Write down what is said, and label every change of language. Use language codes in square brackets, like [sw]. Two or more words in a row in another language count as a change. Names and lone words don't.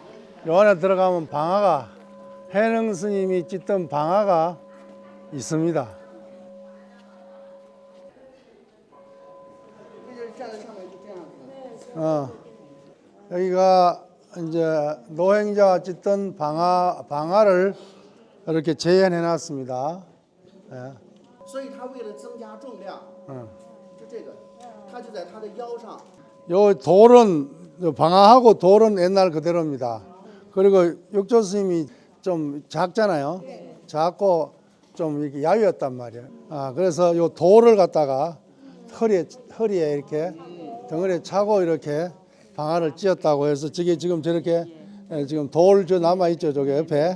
[ko] 요 안에 들어가면 방화가 해능 스님이 찢던 방화가 있습니다. 여기가 이제 노행자가 찢던 방화를 이렇게 재현해 놨습니다. 예. [zh] 所以他为了增加重量，就这个，他就在他的腰上。 [ko] 요 돌은 방화하고 돌은 옛날 그대로입니다. 그리고 육조 스님이 좀 작잖아요. 작고 좀 이렇게 야위었단 말이에요. 그래서 요 돌을 갖다가 허리에 이렇게 덩어리에 차고 이렇게 방화를 찧었다고 해서 저게 지금 저렇게 지금 돌 저 남아 있죠, 저게 옆에.